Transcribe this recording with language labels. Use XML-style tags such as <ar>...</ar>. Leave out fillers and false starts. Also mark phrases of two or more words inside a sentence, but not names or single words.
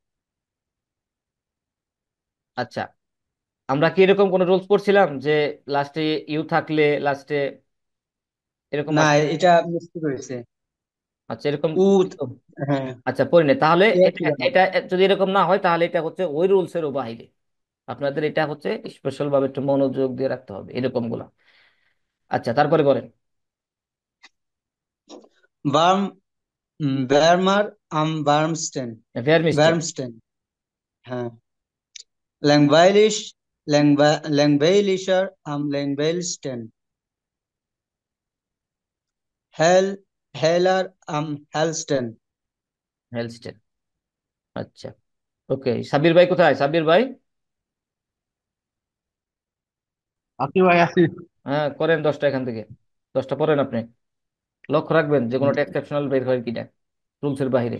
<bn>আচ্ছা, আমরা কি এরকম কোন রুলস পড়ছিলাম যে লাস্টে ইউ থাকলে লাস্টে এরকম না, আসতো? এটা মিস্টেক হয়েছে। আচ্ছা, এরকম উ, ছিল? হ্যাঁ আচ্ছা, পড়ি নাই তাহলে। এ এটা ছিল না। এটা যদি এরকম না হয় তাহলে এটা হচ্ছে ওই রুলস এরও বাইরে। আপনাদের এটা হচ্ছে স্পেশাল ভাবে একটু মনোযোগ দিয়ে রাখতে হবে এরকম গুলা। আচ্ছা, তারপরে বলেন।</bn> <de>Warm, wärmer am warmsten.</de> <bn>ভেয়ার মিস্টেক।</bn> <de>Wärmsten.</de> <bn>হ্যাঁ,</bn> <de>langweilig, langweiliger am langweiligsten. Hell, heller am hellsten.</de> <bn>হেলস্টেন। আচ্ছা, ওকে। সাবির ভাই কোথায়? সাবির ভাই? আছি ভাই আছি। হ্যাঁ, করেন 10টা এখান থেকে, 10টা পড়েন আপনি। লক্ষ্য রাখবেন যে কোনোটা এক্সেপশনাল বের হয় কিনা রুলসের বাইরে।</bn>